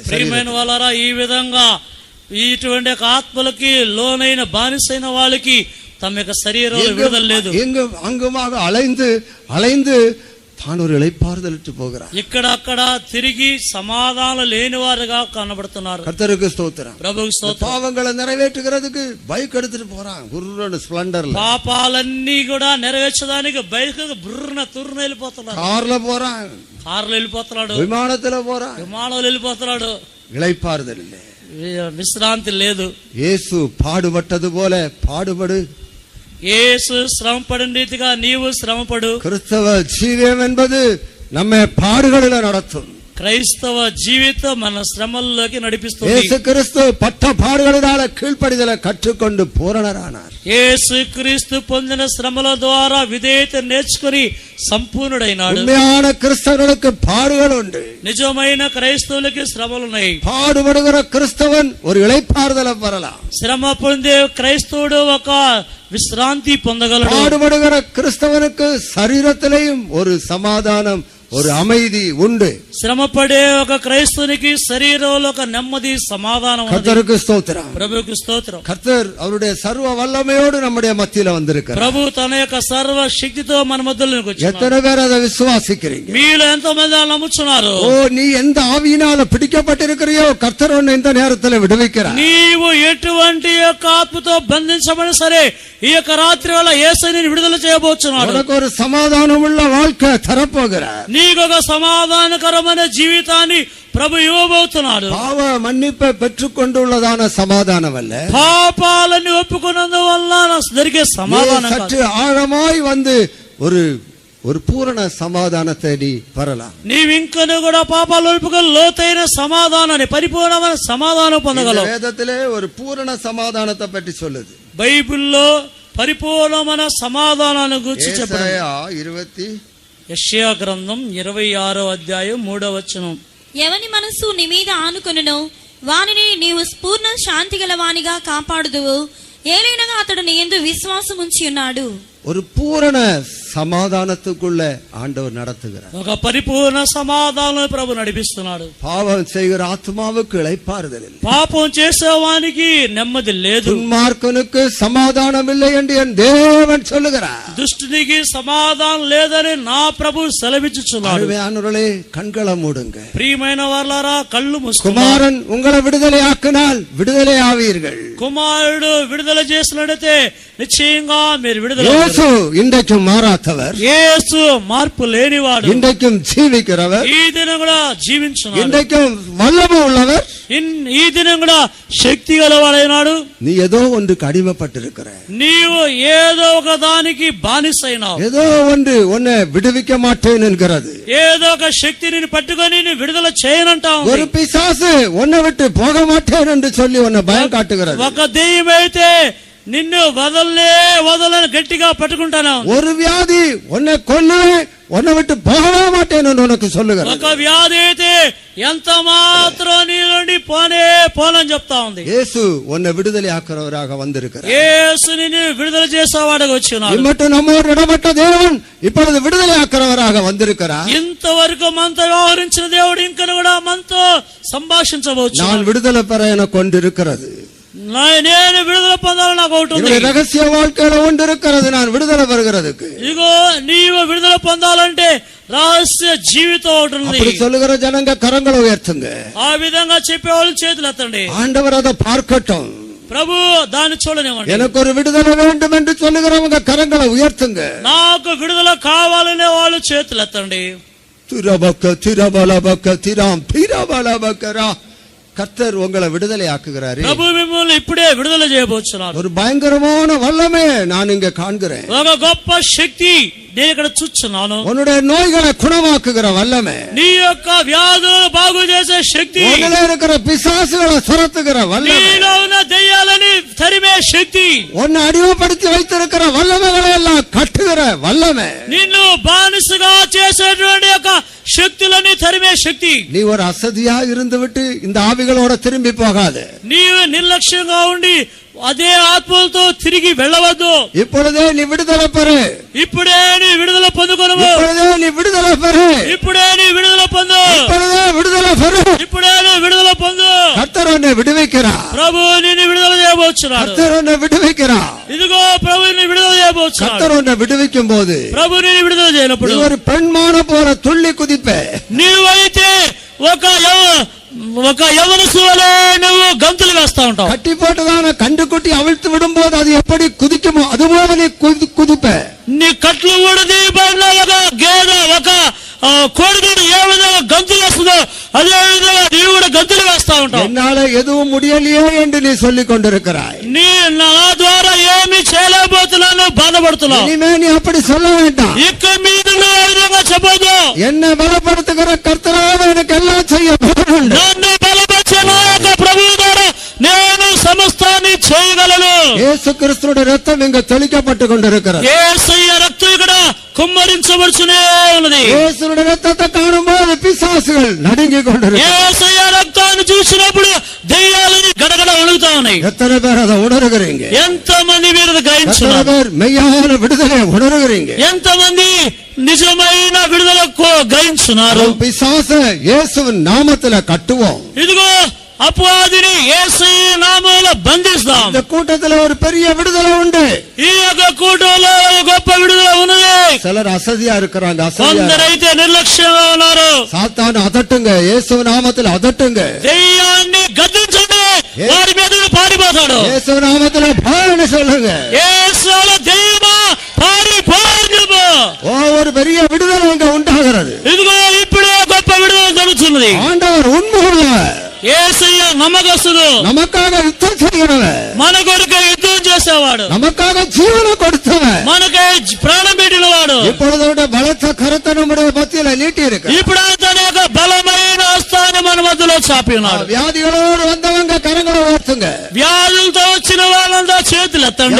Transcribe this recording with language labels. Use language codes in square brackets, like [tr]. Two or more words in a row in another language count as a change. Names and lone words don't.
[te] ప్రియమైన వాళ్ళారా, ఈ విధంగా ఇటువంటి ఆత్మలకి లోనైన బానిసైన వాళ్ళకి తమ యొక్క శరీరంలో విడుదల లేదు. [ta] எங்க அங்குமாக அலைந்து தான் ஒரு இளைப்பாறுதலிட்டு போகிறார். [te] ఇక్కడ అక్కడ తిరిగి సమాధానం లేని వారుగా కనబడుతున్నారు. [ta] கர்த்தருக்கு ஸ்தோத்திரம். [te] ప్రభువుకి స్తోత్రం. [ta] பாவங்களை நிறைவேற்றுகிறதுக்கு பைக் எடுத்துட்டு போறான், குர்ரன்னு ஸ்ப்ளெண்டர்ல. [te] పాపాలన్నీ కూడా నెరవేర్చడానికి బైక్ బుర్రన తుర్రున వెళ్ళిపోతున్నారు. [ta] கார்ல போறான், [te] కార్లు వెళ్ళిపోతున్నాడు, [ta] விமானத்துல போறான். [te] విమానంలో వెళ్ళిపోతున్నాడు. [ta] இளைப்பாறுதல் இல்லை, [te] విశ్రాంతి లేదు. [ta] இயேசு பாடுபட்டது போல பாடுபடு. [te] యేసు శ్రమపడిన రీతిగా నీవు శ్రమపడు. [ta] கிறிஸ்தவ ஜீவியம் என்பது நம்மை பாடுகளில நடத்தும். [te] క్రైస్తవ జీవితం మన శ్రమల్లోకి నడిపిస్తుంది. [ta] இயேசு கிறிஸ்து பட்ட பாடுகளினால கீழ்ப்படிதலை கற்றுக்கொண்டு பூரணரானார். [te] యేసు క్రీస్తు పొందిన శ్రమల ద్వారా విధేయత నేర్చుకుని సంపూర్ణుడైనాడు. [ta] உண்மையான கிறிஸ்தவர்களுக்கு பாடுகள் உண்டு. [te] నిజమైన క్రైస్తవులకి శ్రమలున్నాయి. [ta] பாடுபடுகிற கிறிஸ்தவன் ஒரு இளைப்பாறுதலை பெறலாம். [te] శ్రమ పొందే క్రైస్తవుడు ఒక విశ్రాంతి పొందగలడు. [ta] பாடுபடுகிற கிறிஸ்தவனுக்கு சரீரத்திலேயும் ஒரு சமாதானம், ஒரு அமைதி உண்டு. [te] శ్రమపడే ఒక క్రైస్తవునికి శరీరంలో ఒక నెమ్మది, సమాధానం ఉన్నది. [ta] கர்த்தருக்கு ஸ்தோத்திரம். [te] ప్రభువుకి స్తోత్రం. [ta] கர்த்தர் அவருடைய சர்வ வல்லமையோடு நம்முடைய மத்தியில வந்திருக்கிறார். [te] ప్రభు తన యొక్క సర్వ శక్తితో మన మధ్యలోకి వచ్చాడు. [ta] எத்தனை பேர் அதை விசுவாசிக்கிறீங்க? [te] మీలో ఎంతో మంది నమ్ముచున్నారు. [ta] ஓ, நீ எந்த ஆவியினால பிடிக்கப்பட்டிருக்கிறியோ கர்த்தர் உன்னை இந்த நேரத்தில் விடுவிக்கிறார். [te] నీవు ఎటువంటి యొక్క ఆత్మతో బంధించబడిన సరే ఈ యొక్క రాత్రి వల్ల యేసుని విడుదల చేయబోచున్నాడు. [ta] உனக்கு ஒரு சமாதானம் உள்ள வாழ்க்கை தரப்போகிறார். [te] నీకు ఒక సమాధానకరమైన జీవితాన్ని ప్రభు ఇవ్వబోతున్నాడు. [ta] பாவ மன்னிப்பை பெற்றுக்கொண்டுள்ளதான சமாதானம் அல்ல, [te] పాపాలని ఒప్పుకున్నందువల్ల జరిగే సమాధానం కాదు. [ta] சற்று ஆழமாய் வந்து ஒரு பூரண சமாதானத்தை நீ பெறலாம். [te] నీవింకను కూడా పాపాలు ఒప్పుకొని లోతైన సమాధానాన్ని, పరిపూర్ణమైన సమాధానం పొందగలవు. [ta] வேதத்திலே ஒரு பூரண சமாதானத்தை பற்றி சொல்லுது. [te] బైబిల్లో పరిపూర్ణమైన సమాధానాన్ని గురించి చెప్పారు. యెషయా గ్రంథం 26వ అధ్యాయం 3వ వచనం. ఎవని మనస్సు నీ మీద ఆనుకొనునో వానిని నీవు పూర్ణ శాంతి గల వానిగా కాపాడుదువు. ఏలైనగా అతడు నీ యందు విశ్వాసం ఉంచి ఉన్నాడు. [ta] ஒரு பூரண சமாதானத்துக்குள்ள ஆண்டவர் நடத்துகிறார். [te] ఒక పరిపూర్ణ సమాధానం ప్రభు నడిపిస్తున్నాడు. [ta] பாவம் செய்கிற ஆத்மாவுக்கு இளைப்பாறுதல் இல்லை. [te] పాపం చేసేవానికి నెమ్మది లేదు. [ta] துன்மார்க்கனுக்கு சமாதானம் இல்லை என்று என் தேவன் சொல்லுகிறார். [te] దుష్టునికి సమాధానం లేదని నా ప్రభు సెలవిచ్చుచున్నాడు. [ta] அருமையானவர்களே, கண்களை மூடுங்க. [te] ప్రియమైన వారలారా కళ్ళు మూసుకోండి. [ta] குமாரன் உங்களை விடுதலை ஆக்கினால் விடுதலை ஆவீர்கள். [te] కుమారుడు విడుదల చేసినట్లయితే నిశ్చయంగా మీరు విడుదల. [ta] இயேசு இன்றைக்கும் மாறாதவர். [te] యేసు మార్పు లేనివాడు. [ta] இன்றைக்கும் ஜீவிக்கிறவர். [te] ఈ దినం కూడా జీవించున్నాడు. [ta] இன்றைக்கும் வல்லமை உள்ளவர். [te] ఈ దినం కూడా శక్తి గలవాడైనాడు. [ta] நீ ஏதோ ஒன்றுக்கு அடிமைப்பட்டிருக்கிற. [te] నీవు ఏదో ఒక దానికి బానిసైనావు. [ta] ஏதோ ஒன்று உன்னை விடுவிக்க மாட்டேன் என்கிறது. [te] ఏదో ఒక శక్తిని పట్టుకొని నేను విడుదల చేయనంటావు. [ta] ஒரு பிசாசு உன்னை விட்டு போக மாட்டேன் என்று சொல்லி உன்னை பயம் காட்டுகிறது. [te] ఒక దెయ్యం అయితే నిన్ను వదలని గట్టిగా పట్టుకుంటాను. [ta] ஒரு வியாதி உன்னை கொல்லுவேன், உன்னை விட்டு போகவே மாட்டேன் என்று உனக்கு சொல்லுகிறது. [te] ఒక వ్యాధి అయితే ఎంత మాత్రం నీ నుండి పోనని చెప్తా ఉంది. [ta] இயேசு உன்னை விடுதலை ஆக்குறவராக வந்திருக்கிறார். [te] యేసు నిన్ను విడుదల చేసేవాడుగా వచ్చినాడు. [ta] இம்மட்டும் நம்மோடு இடப்பட்ட தேவன் இப்பொழுது விடுதலை ஆக்குறவராக வந்திருக்கிறார். [te] ఇంతవరకు మనతో వ్యవహరించిన దేవుడు ఇంకా కూడా మనతో సంభాషించవచ్చు. [ta] நான் விடுதலை பெற எனக்கு ஒன்று இருக்கிறது. [te] నేను విడుదల పొందాలని నాకు ఒకటి ఉంది. [ta] ரகசிய வாழ்க்கையில ஒன்று இருக்கிறது. நான் விடுதலை பெறுகிறதுக்கு. [te] ఇగో నీవు విడుదల పొందాలంటే రహస్య జీవితం ఒకటి ఉంది. [ta] அப்படி சொல்லுகிற ஜனங்க கரங்களை உயர்த்துங்க. [te] ఆ విధంగా చెప్పేవాళ్ళు చేతులు ఎత్తండి. [ta] ஆண்டவர் அதை பார்க்கட்டும். [te] ప్రభు దాన్ని చూడనివ్వండి. [ta] எனக்கு ஒரு விடுதலை வேண்டும் என்று சொல்லுகிறவங்க கரங்களை உயர்த்துங்க. [te] నాకు విడుదల కావాలనే వాళ్ళు చేతులు ఎత్తండి. திரபக்க திரபலபக்க திராம் திரபலபக்கரா. [ta] கர்த்தர் உங்களை விடுதலை ஆக்குகிறாரு. [te] ప్రభు మిమ్మల్ని ఇప్పుడే విడుదల చేయబోతున్నారు. [ta] ஒரு பயங்கரமான வல்லமை நான் இங்க காண்கிறேன். [te] ఒక గొప్ప శక్తి నేను ఇక్కడ చూస్తున్నాను. [ta] உன்னுடைய நோய்களை குணமாக்குகிற வல்லமை. [te] నీ యొక్క వ్యాధులను బాగు చేసే శక్తి. [ta] உன்னிலே இருக்கிற பிசாசுகளை துரத்துகிற வல்லமை. [te] నీలో ఉన్న దెయ్యాలని తరిమే శక్తి. [ta] உன்னை அடிமைப்படுத்தி வைத்திருக்கிற வல்லமைகளை எல்லாம் கட்டுகிற வல்லமை. [te] నిన్ను బానిసగా చేసేటువంటి యొక్క శక్తులని తరిమే శక్తి. [ta] நீ ஒரு அசதியா இருந்து விட்டு இந்த ஆவிகளோட திரும்பி போகாது. [te] నీవు నిర్లక్ష్యంగా ఉండి అదే ఆత్మలతో తిరిగి వెళ్ళవద్దు. [ta] இப்பொழுதே நீ விடுதலை பெறு. [te] ఇప్పుడే నీ విడుదల పొందుకొనుము. [ta] இப்பொழுதே நீ விடுதலை பெறு. [te] ఇప్పుడే నీ విడుదల పొందు. [ta] இப்பொழுதே விடுதலை பெறு. [te] ఇప్పుడే నీ విడుదల పొందు. [ta] கர்த்தர் உன்னை விடுவிக்கிறார். [te] ప్రభు నిన్ను విడుదల చేయబోతున్నాడు. [ta] கர்த்தர் உன்னை விடுவிக்கிறார். [te] ఇదిగో ప్రభు నిన్ను విడుదల చేయబోతున్నాడు. [ta] கர்த்தர் உன்னை விடுவிக்கும் போது [te] ప్రభు నిన్ను విడుదల చేయనప్పుడు [ta] நீ ஒரு பெண்மான போல துள்ளி குதிப்பே. [te] నీవైతే ఒక యవనసు వలె నువ్వు గంతులు వేస్తా ఉంటావు. [ta] கட்டி போட்டதான கண்டுக்குட்டி அவிழ்த்து விடும்போது அது எப்படி குதிக்குமோ அதுபோல நீ குதிப்ப. [te] నీ కట్లు ఊడది బయట ఒక గేదె ఒక కోడిదూడు ఏ విధంగా గంతులు వేస్తుందో అదే విధంగా నీవు కూడా గంతులు వేస్తా ఉంటావు. [ta] என்னால எதுவும் முடியலையே என்று நீ சொல்லிக் கொண்டிருக்கிறாய். [te] నీ నా ద్వారా ఏమి చేయలేకపోతున్నాను బాధపడుతున్నావు. [ta] இனிமே நீ அப்படி சொல்ல வேண்டாம். [te] ఇక మీద నువ్వు ఆ విధంగా చెప్పొద్దు. [ta] என்னை பலப்படுத்துகிற கர்த்தராக எனக்கு எல்லாம் செய்ய வேண்டும். [te] నన్ను బలపరిచే నా యొక్క ప్రభువు ద్వారా నేను సమస్తాన్ని చేయగలను. [ta] இயேசு கிறிஸ்துவோட ரத்தம் இங்க தெளிக்கப்பட்டு கொண்டிருக்கிறது. [te] యేసయ్య రక్తం ఇక్కడ కుమ్మరించబడుచునే ఉన్నది. [ta] இயேசுவோட ரத்தத்தை காணும்போது பிசாசுகள் நடுங்கிக் கொண்டிருக்கிறது. [te] యేసయ్య రక్తాన్ని చూసినప్పుడు దెయ్యాలని గడగడ వణుకుతా ఉన్నాయి. [ta] எத்தனை பேர் அதை உணர்கிறீங்க? [te] ఎంతమంది మీరు [ta] எத்தனை [te] గ్రహించున్నారు? [ta] பேர் மெய்யான விடுதலை உணர்கிறீங்க? [te] ఎంతమంది నిజమైన విడుదలకు గ్రహించున్నారు? [ta] பிசாச இயேசுவின் நாமத்துல கட்டுவோம். [te] ఇదిగో అపవాదిని యేసయ్య నామములో బంధిస్తాం. [ta] இந்த கூட்டத்துல ஒரு பெரிய விடுதலை உண்டு. [te] ఈ యొక్క కూటంలో గొప్ప విడుదల ఉన్నది. [ta] சிலர் அசதியா இருக்கிறாங்க. [te] కొందరైతే నిర్లక్ష్యంగా ఉన్నారు. [ta] சாத்தான் அதட்டுங்க. இயேசு நாமத்துல அதட்டுங்க. [te] దెయ్యాన్ని గద్దించండి, వారి మీద పారిపోతాడు. [ta] இயேசு நாமத்துல பாருன்னு சொல்லுங்க. [te] యేసులో దెయ్యమా పారిపోవు. [ta] ஒரு பெரிய விடுதலை அங்க உண்டாகிறது. [te] ఇదిగో ఇప్పుడే గొప్ప విడుదల జరుగుతున్నది. [ta] ஆண்டவர் உண்மையுள்ளவர். [te] యేసయ్య నమ్మకస్తుడు. [ta] நமக்காக யுத்தம் செய்கிறவர். [te] మన కొరకు యుద్ధం చేసేవాడు. [ta] நமக்காக ஜீவனை கொடுத்தவர். [te] మనకై ప్రాణం పెట్టినవాడు. [ta] இப்பொழுதோட பலத்த கரத்தை நம்முடைய மத்தியில நீட்டி இருக்கு. [te] ఇప్పుడు తన యొక్క బలమైన హస్తాన్ని మన మధ్యలో చాపి ఉన్నాడు. [ta] வியாதிகளோடு வந்தவங்க கரங்களை உயர்த்துங்க. [te] వ్యాధులతో వచ్చిన వాళ్ళంతా చేతులు ఎత్తండి.